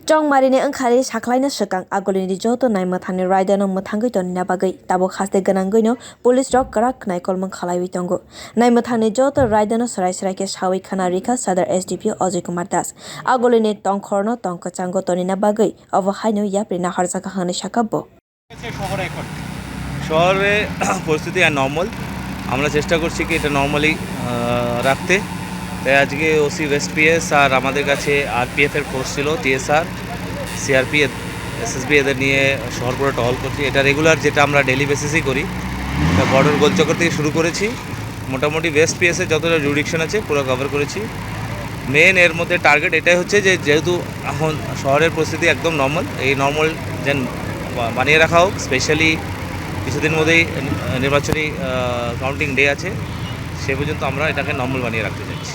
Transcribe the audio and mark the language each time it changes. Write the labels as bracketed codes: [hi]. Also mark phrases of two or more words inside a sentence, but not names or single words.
[trp] chongmarini wngkhari saklaijakna swkang agolini joto naimmathangni raidano mwthangui tonina bagui tabo haste ganangui no police rok kwrak naikulmung khalaiwi tongo naimmathangni joto raidano sarai sarai ke sawi khana rika sadar sdpo Ajoy kumar das agolini tongkhorno tongkachango tonina bagui obo haino yapri nahar jaka hangni sakabbo [bn] শহরে পরিস্থিতি আর নর্মাল আমরা চেষ্টা করছি কি এটা নর্মালি রাখতে তাই আজকে [en] OC West PS [bn] আর আমাদের কাছে আরপিএফ এর ফোর্স ছিল টিএসআর সিআরপি এসএসবি এদের নিয়ে শহর পুরো টহল করছি এটা রেগুলার যেটা আমরা [en] daily basis [bn] করি বর্ডার গোলচক্কর থেকে শুরু করেছি মোটামুটি [en] West PS [bn] যতটা জুরিডিকশন আছে পুরো কভার করেছি মেন এর মধ্যে টার্গেট এটাই হচ্ছে যে যেহেতু এখন শহরের পরিস্থিতি একদম নর্মাল এই নর্মাল যেন বানিয়ে রাখা হোক স্পেশালি কিছুদিন মধ্যেই নির্বাচনী [en] counting day [bn] আছে সে পর্যন্ত আমরা এটাকে নর্মাল বানিয়ে রাখতে চাইছি